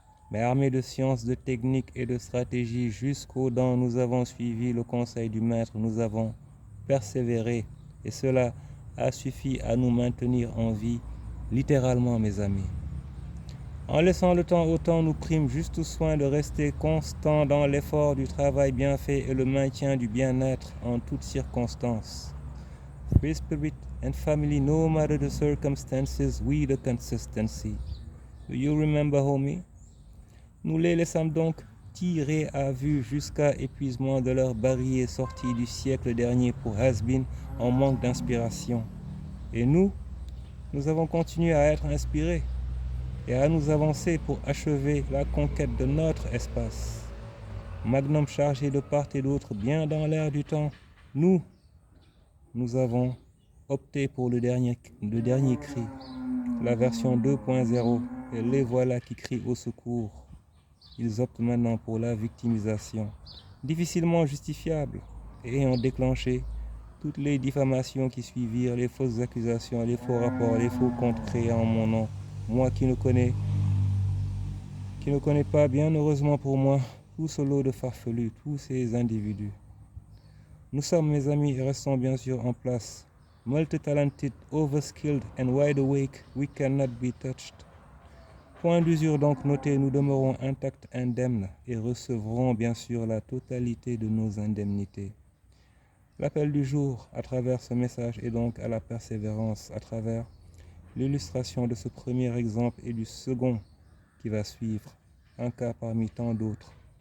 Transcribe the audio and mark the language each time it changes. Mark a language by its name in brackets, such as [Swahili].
[French] Mais armés de sciences, de techniques et de stratégies jusqu'aux dents, nous avons suivi le conseil du maître, nous avons persévéré. Et cela a suffi à nous maintenir en vie, littéralement, mes amis. En laissant le temps au temps, nous prîmes juste soin de rester constants dans l'effort du travail bien fait et le maintien du bien-être en toutes circonstances. [English] Free spirit and family, no matter the circumstances, we the consistency. Do you remember, homie? [French] Nous les laissâmes donc tirer à vue jusqu'à épuisement de leur barillet sorti du siècle dernier pour has-been en manque d'inspiration. Et nous avons continué à être inspirés et à nous avancer pour achever la conquête de notre espace. Magnum chargé de part et d'autre, bien dans l'air du temps, nous avons opté pour le dernier cri, la version 2.0, et les voilà qui crient au secours. Ils optent maintenant pour la victimisation, difficilement justifiable, et ayant déclenché toutes les diffamations qui suivirent, les fausses accusations, les faux rapports, les faux comptes créés en mon nom. Moi qui ne connais pas, bien heureusement pour moi, tout ce lot de farfelus, tous ces individus. Nous sommes, mes amis, et restons bien sûr en place. [English] Multi-talented, overskilled and wide awake, we cannot be touched. [French] Point d'usure donc noté, nous demeurons intacts, indemnes et recevrons bien sûr la totalité de nos indemnités. L'appel du jour à travers ce message est donc à la persévérance, à travers l'illustration de ce premier exemple et du second qui va suivre, un cas parmi tant d'autres.